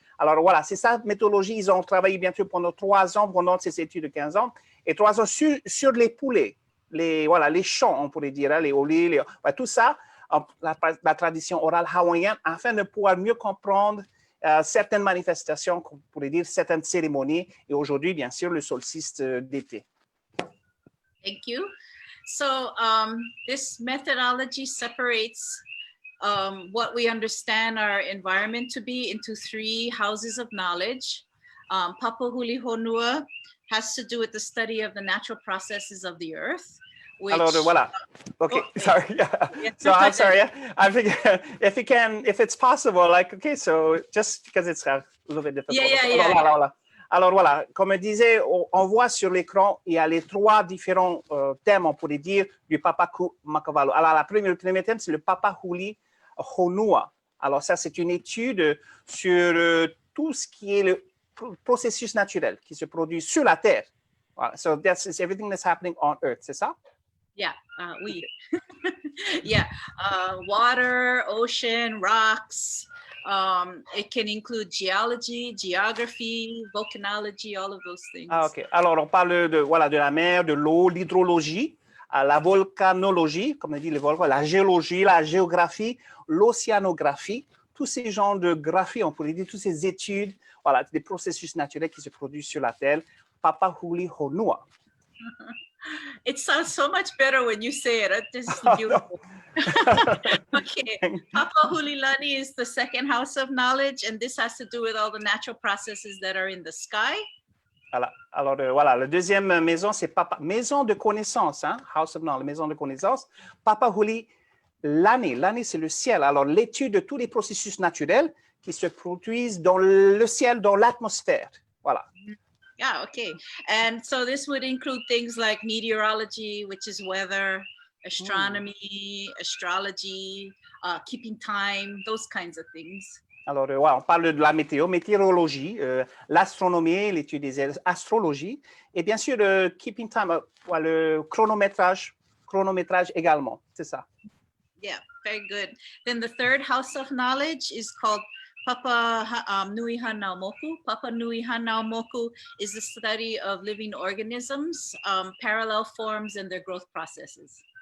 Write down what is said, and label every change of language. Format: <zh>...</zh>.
<fr>Alors voilà, c'est ça, méthodologie. Ils ont travaillé bien sûr pendant 3 ans, pendant ces études de 15 ans, et 3 ans sur les poulets, voilà, les chants, on pourrait dire, hein, les olés, tout ça, la tradition orale hawaïenne, afin de pouvoir mieux comprendre certaines manifestations, on pourrait dire certaines cérémonies, et aujourd'hui, bien sûr, le solstice d'été.</fr> <en>Thank you. So this methodology separates what we understand our environment to be into 3 houses of knowledge. Papahuli Honua has to do with the study of the natural processes of the earth. Which,</en> <fr>alors, voilà.</fr> <en>Okay, sorry. So I'm sorry. I think if it's possible, like, okay, so just because it's a little bit difficult. Yeah.</en> <fr>Alors voilà, comme je disais, on voit sur l'écran, il y a les 3 différents thèmes, on pourrait dire, du Papaku-Makavalu. Alors, le premier thème, c'est le Papahuli Honua. Alors ça, c'est une étude sur tout ce qui est le processus naturel qui se produit sur la Terre. Voilà.</fr> <en>So that's everything that's happening on Earth,</en> <fr>c'est ça?</fr> <en>Yeah, oui. Yeah, water, ocean, rocks. It can include geology, geography, volcanology, all of those things. Ah, OK.</en> <fr>Alors, on parle de la mer, de l'eau, l'hydrologie, la volcanologie, comme on dit les volcans, la géologie, la géographie, l'océanographie, tous ces genres de graphie, on pourrait dire, toutes ces études, voilà, des processus naturels qui se produisent sur la Terre. Papahuli Honua.</fr> <en>It sounds so much better when you say it. This is beautiful. Okay, Papahulilani is the 2nd house of knowledge, and this has to do with all the natural processes that are in the sky.</en> <fr>Alors, voilà, la deuxième maison, c'est maison de connaissance, hein?</fr> <en>House of Knowledge,</en> <fr>maison de connaissance. Papahulilani, l'année, c'est le ciel. Alors, l'étude de tous les processus naturels qui se produisent dans le ciel, dans l'atmosphère. Voilà.</fr> <en>Yeah, okay. And so this would include things like meteorology, which is weather, astronomy, astrology, keeping time, those kinds of things.</en> <fr>Alors, ouais, on parle de la météorologie, l'astronomie, l'étude des astrologies, et bien sûr, le keeping time, le chronométrage également, c'est ça.</fr> <en>Yeah, very good. Then the 3rd house of knowledge is called Papa Nui Hanaumoku. Papa Nui Hanaumoku is the study of living organisms, parallel forms, and their growth processes.</en>